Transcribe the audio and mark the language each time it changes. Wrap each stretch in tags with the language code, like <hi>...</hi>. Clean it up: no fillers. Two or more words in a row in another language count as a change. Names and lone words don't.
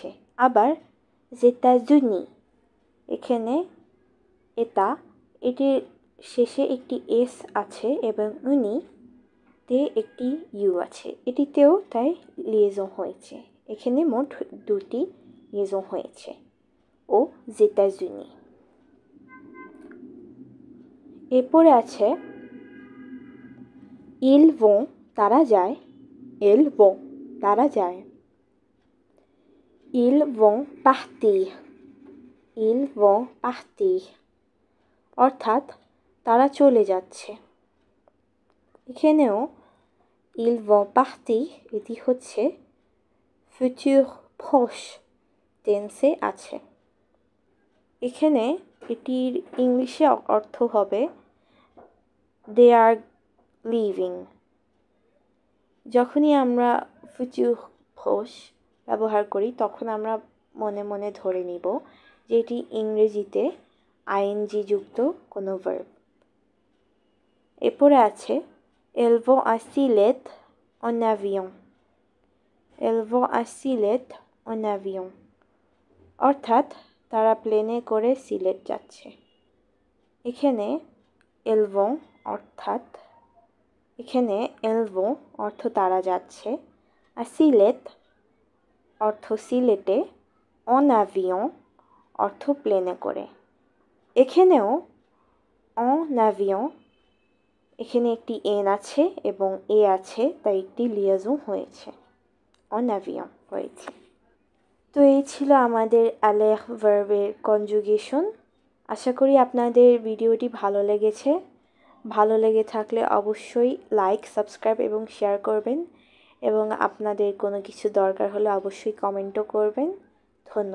<bn>আবার জেতাজুনি, এখানে এটা এটির শেষে একটি এস আছে এবং উনি তে একটি ইউ আছে, এটিতেও তাই লিয়েজন হয়েছে। এখানে মোট দুটি লিয়েজন হয়েছে। ও জেতাজুনি। এরপরে আছে</bn> <fr>ils vont</fr> <bn>তারা যায়,</bn> <fr>ils vont</fr> <bn>তারা যায়,</bn> <fr>ils vont partir, ils vont partir</fr> <bn>অর্থাৎ তারা চলে যাচ্ছে। এখানেও</bn> <fr>ils vont partir</fr> <bn>এটি হচ্ছে</bn> <fr>futur proche</fr> <bn>টেন্সে আছে। এখানে এটির ইংলিশে অর্থ হবে</bn> <en>they are leaving।</en> <bn>যখনই আমরা</bn> <fr>futur proche</fr> <bn>ব্যবহার করি তখন আমরা মনে মনে ধরে নিব যে এটি ইংরেজিতে আইএনজি যুক্ত কোনো ভার্ব। এরপরে আছে</bn> <fr>elles vont à Sylhet en avion, elles vont à Sylhet en avion</fr> <bn>অর্থাৎ তারা প্লেনে করে সিলেট যাচ্ছে। এখানে</bn> <fr>elles vont</fr> <bn>অর্থাৎ এখানে</bn> <fr>elles vont</fr> <bn>অর্থ তারা যাচ্ছে, আর সিলেট অর্থ সিলেটে,</bn> <fr>en avion</fr> <bn>অর্থ প্লেনে করে। এখানেও</bn> <fr>en avion</fr> <bn>এখানে একটি এন আছে এবং এ আছে, তাই একটি লিয়াজন হয়েছে,</bn> <fr>en avion</fr> <bn>হয়েছে। তো এই ছিল আমাদের aller ভার্বের কনজুগেশন। আশা করি আপনাদের ভিডিওটি ভালো লেগেছে। ভালো লেগে থাকলে অবশ্যই লাইক, সাবস্ক্রাইব এবং শেয়ার করবেন, এবং আপনাদের কোনো কিছু দরকার হলে অবশ্যই কমেন্টও করবেন।</bn>